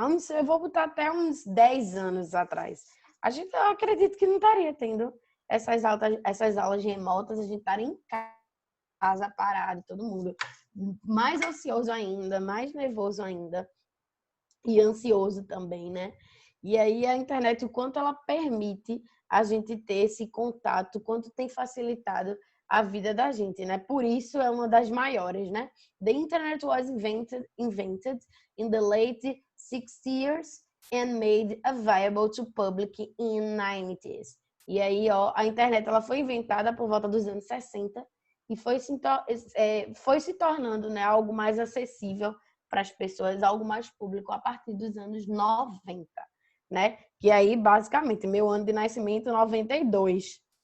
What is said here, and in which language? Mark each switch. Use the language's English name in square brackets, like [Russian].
[Portuguese] Eu vou botar até uns 10 anos atrás. Eu acredito que não estaria tendo essas aulas remotas, a gente estaria em casa parado, todo mundo mais ansioso ainda, mais nervoso ainda e ansioso também, né? E aí a internet, o quanto ela permite a gente ter esse contato, o quanto tem facilitado a vida da gente, né? Por isso é uma das maiores, né? [English] The internet was invented in the late 60s and made available to public in 90s. [Portuguese] E aí, ó, a internet ela foi inventada por volta dos anos 60 e foi se tornando, né, algo mais acessível para as pessoas, algo mais público a partir dos anos 90, né? Que aí, basicamente, meu ano de nascimento, 92.